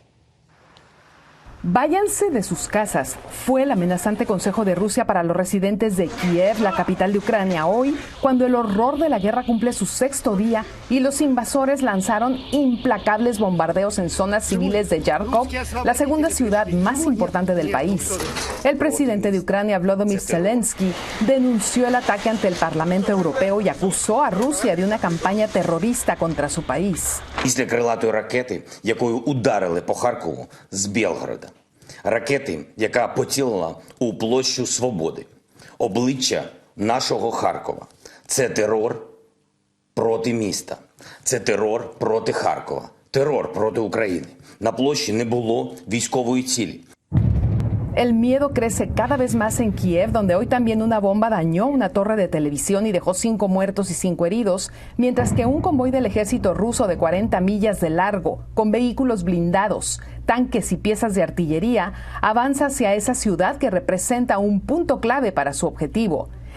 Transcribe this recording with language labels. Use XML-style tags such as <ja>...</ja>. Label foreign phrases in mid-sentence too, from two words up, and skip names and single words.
<es>Váyanse de sus casas, fue el amenazante consejo de Rusia para los residentes de Kiev, la capital de Ucrania, hoy, cuando el horror de la guerra cumple su 6º día y los invasores lanzaron implacables bombardeos en zonas civiles de Yarkov, la segunda ciudad más importante del país. El presidente de Ucrania, Volodymyr Zelensky, denunció el ataque ante el Parlamento Europeo y acusó a Rusia de una campaña terrorista contra su país.</es> <uk>Після крилатої ракети, якою ударили по Харкову з Білгорода. Ракети, яка поцілила у площу Свободи. Обличчя нашого Харкова. Це терор проти міста. Це терор проти Харкова. Терор проти України. На площі не було військової цілі.</uk> <es>El miedo crece cada vez más en Kiev, donde hoy también una bomba dañó una torre de televisión y dejó 5 muertos y 5 heridos, mientras que un convoy del ejército ruso de 40 millas de largo, con vehículos blindados, tanques y piezas de artillería, avanza hacia esa ciudad que representa un punto clave para su objetivo.</es>